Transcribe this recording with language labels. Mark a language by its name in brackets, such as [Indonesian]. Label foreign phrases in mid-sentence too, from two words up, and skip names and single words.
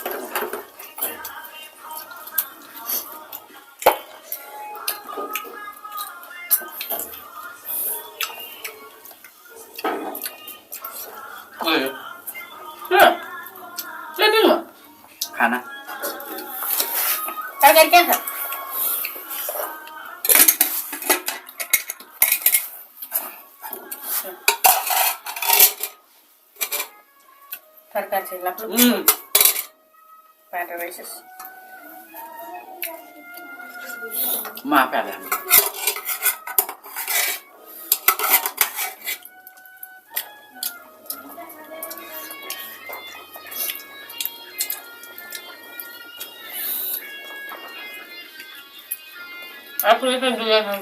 [Indonesian] oh iya ya jadi nggak [Nepali] खाना target kan तरकारी चाहिँ लाग्नु पाटो रहेछ म आफै हालेँ [Indonesian] aku itu dulu